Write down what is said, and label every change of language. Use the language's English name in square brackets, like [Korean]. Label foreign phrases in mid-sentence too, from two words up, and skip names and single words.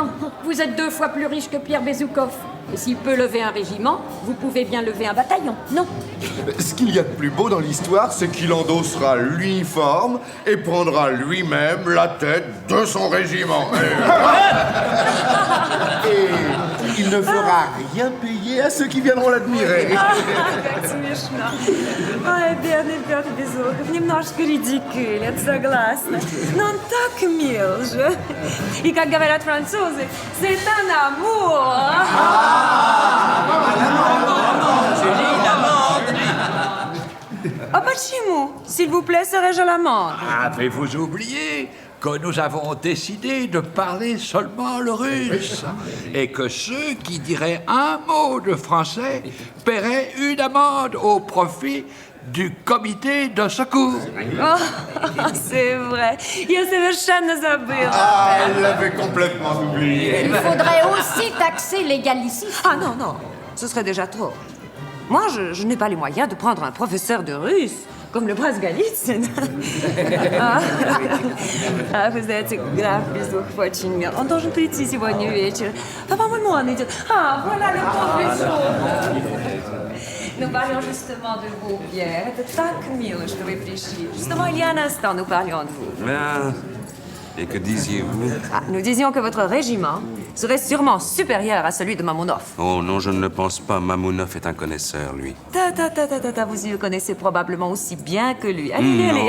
[French] Vous êtes 2 fois plus riche que Pierre Bezoukov. Et s'il peut lever un régiment, vous pouvez bien lever un bataillon, non? Ce qu'il y a de plus beau dans l'histoire, c'est qu'il endossera l'uniforme et prendra lui-même la tête de son régiment. Et il ne fera rien payer à ceux qui viendront l'admirer. [Russian] Ай, бедный Петр Безухов, немножко ridicule, это согласна. Но он так мил же. И, как говорят французы, [French] c'est un amour. [Russian] Ah, почему? [French] S'il vous plaît, serais-je à l'amende? Avez-vous oublié que nous avons décidé de parler seulement le russe et que ceux qui diraient un mot de français paieraient une amende au profit du comité de secours? Oh, c'est vrai. [Russian] Я совершенно забыла. [French] Ah, elle l'avait complètement oublié. Il faudrait aussi taxer les gallicistes. Ah non, non, ce serait déjà trop. Moi, je n'ai pas les moyens de prendre un professeur de russe comme le prince Голицын. [Russian] Вы знаете, граф Безухов очень мил. Он должен прийти сегодня вечером. А, по-моему, он идет. [French] Ah, voilà le professeur. Nous parlions justement de vous, Pierre. [Russian] Это так мило, что вы пришли. [French] Justement, il y a un instant, nous parlions de vous. Bien. Et que disiez-vous? Nous disions que votre régiment serait sûrement supérieur à celui de Mamounov. Oh non, je ne le pense pas. Mamounov est un connaisseur, lui. Vous y le connaissez probablement aussi bien que lui. Allez, allez.